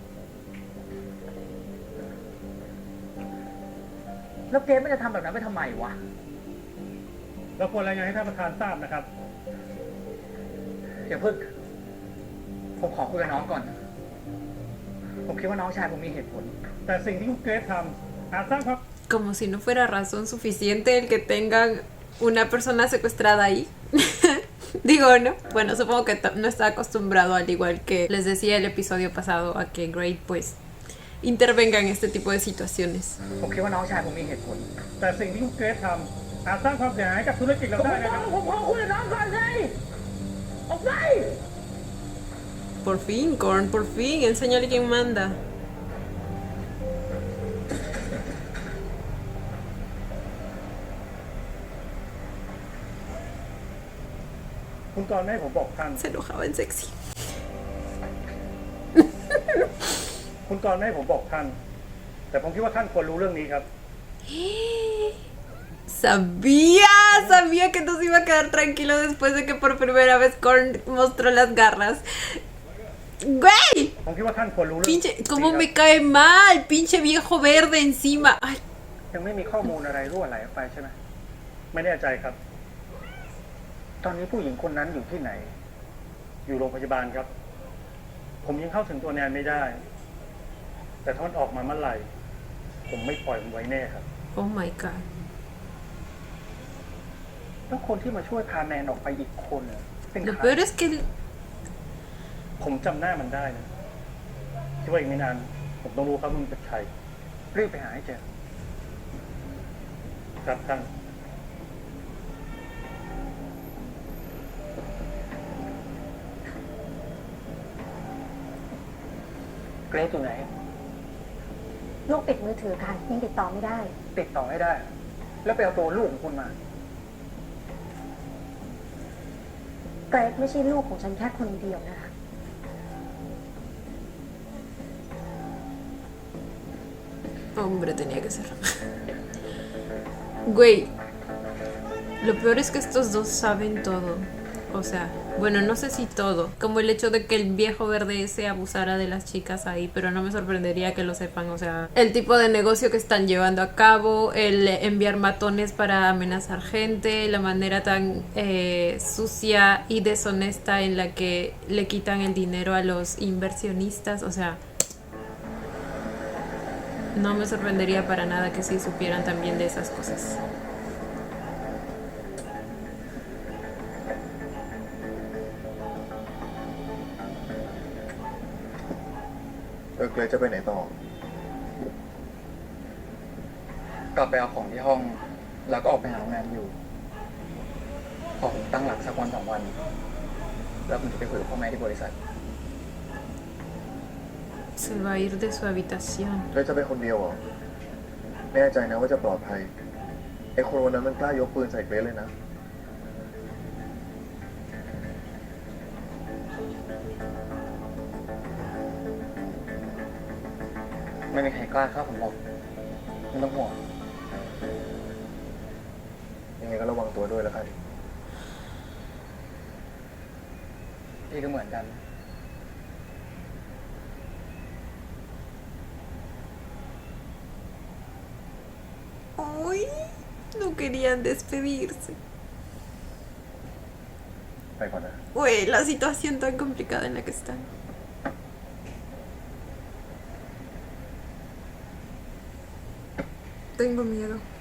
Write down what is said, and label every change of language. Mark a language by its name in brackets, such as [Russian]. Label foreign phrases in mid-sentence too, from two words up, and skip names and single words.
[Thai] แล้วเกรดมันจะทำแบบนั้นไปทำไมวะ เราควรรายงานให้ท่านประธานทราบนะครับ อย่าเพิ่งผมขอคุยกับน้องก่อน ผมคิดว่าน้องชายผมมีเหตุผล แต่สิ่งที่คุณเกรซทำอาจสร้างความ [Spanish] Como si no fuera razón suficiente el que tengan una persona secuestrada ahí. Digo, ¿no? Bueno, supongo que no está acostumbrado, al igual que les decía el episodio pasado, a que Great pues intervenga en este tipo de situaciones. [Thai] ผมคิดว่าน้องชายผมมีเหตุผล แต่สิ่งที่คุณเกรซทำอาจสร้างความเสียหายให้กับธุรกิจเราได้นะครับ ผมขอคุยกับน้องก่อนเลยออกไป [Spanish] Por fin, Korn, por fin, enséñale quién manda. [Thai] คุณกรณ์ไม่ให้ผมบอกท่าน [Spanish] Se enojaba en sexy. [Thai] คุณกรณ์ไม่ให้ผมบอกท่าน แต่ผมคิดว่าท่านควรรู้เรื่องนี้ครับ [Spanish] Sabía que no se iba a quedar tranquilo después de que por primera vez Korn mostró las garras. ¡Güey! [Thai] ผมคิดว่าท่านควรรู้เรื่อง [Spanish] Pinche, [Thai] นี้ [Spanish] cómo [Thai] ครับ [Spanish] me cae mal, pinche viejo verde encima. Ay, [Thai] ยังไม่มีข้อมูลอะไรรั่วไหลออกไปใช่ไหมไม่แน่ใจครับ ตอนนี้ผู้หญิงคนนั้นอยู่ที่ไหน อยู่โรงพยาบาลครับ ผมยังเข้าถึงตัวแนนไม่ได้ แต่ถ้ามันออกมาเมื่อไหร่ ผมไม่ปล่อยมันไว้แน่ครับ [English] oh my god. [Thai] แล้วคนที่มาช่วยพาแนนออกไปอีกคนน่ะเป็น [Spanish] Lo [Thai] ใคร [Spanish] peor es que [Thai] ผมจำหน้ามันได้นะคิดว่าอีกไม่นาน ผมต้องรู้ครับมันเป็นใคร รีบไปหาให้เจอ ครับท่าน เกรซอยู่ไหน ลูกติดมือถือค่ะยังติดต่อไม่ได้ ติดต่อให้ได้ แล้วไปเอาตัวลูกของคุณมา เกรซไม่ใช่ลูกของฉันแค่คนเดียวนะคะ [Spanish] hombre tenía que ser. Güey, lo peor es que estos dos saben todo. O sea, bueno, no sé si todo. Como el hecho de que el viejo verde ese abusara de las chicas ahí, pero no me sorprendería que lo sepan. O sea, el tipo de negocio que están llevando a cabo, el enviar matones para amenazar gente, la manera tan sucia y deshonesta en la que le quitan el dinero a los inversionistas. O sea, no me sorprendería para nada que sí supieran también de esas cosas. [Thai] Ơ, เกรซจะไปไหนต่อ กลับไปเอาของที่ห้อง แล้วก็ออกไปหาโรงแรมอยู่ ขอผมตั้งหลักสักวันสองวัน แล้วผมจะไปคุยกับพ่อแม่ที่บริษัท [Spanish] Se va a ir de su habitación. [Thai] เกรซจะไปคนเดียวเหรอ แน่ใจนะว่าจะปลอดภัย ไอ้คนวันนั้นมันกล้ายกปืนใส่เกรซเลยนะ ไม่มีใครกล้าเข้าผมหรอกไม่ต้องห่วง ยังไงก็ระวังตัวด้วยแล้วกัน พี่ก็เหมือนกัน [Spanish] Ay, no querían despedirse. [Thai] ไปก่อนนะ [Spanish] Güey, la situación tan complicada en la que están. Tengo miedo.